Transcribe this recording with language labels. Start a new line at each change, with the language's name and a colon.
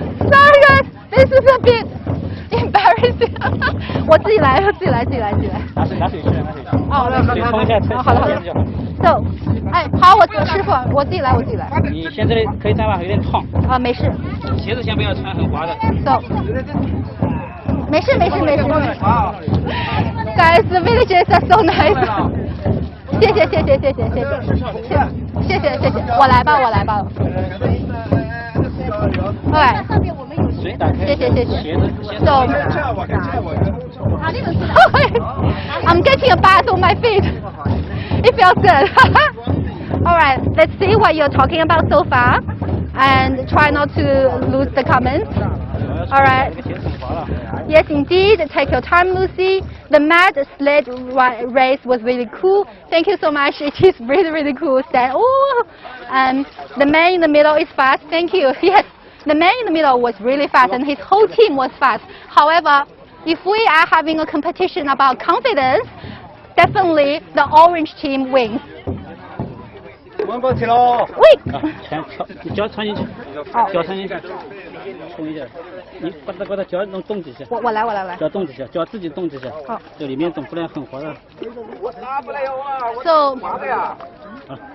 English: Sorry guys, this is a bit embarrassing.
Chinese: 我自己来。拿水去。哦，水冲一下，好的。 So, 哎，好，师傅，我自己来。你现在可以站吧，有点烫。啊，没事。鞋子先不要穿，很滑的。 So, 没事。
English: Guys, the villages are so nice.
Chinese: 谢谢。我来吧。对。水打开。谢谢。鞋子。
English: So, I'm getting a bath on my feet. It feels good. All right, let's see what you're talking about so far, and try not to lose the comments. All right. Yes, indeed. Take your time, Lucy. The mad sled race was really cool. Thank you so much. It is really, really cool. Oh, and the man in the middle is fast. Thank you. Yes, the man in the middle was really fast, and his whole team was fast. However, if we are having a competition about confidence, definitely the orange team wins.
Chinese: 往过去喽。喂。全跳，你脚穿进去，脚穿进去，冲一下。你把它脚能动几下。我来。脚动几下，脚自己动几下。好。这里面动，不然很滑的。
English: So.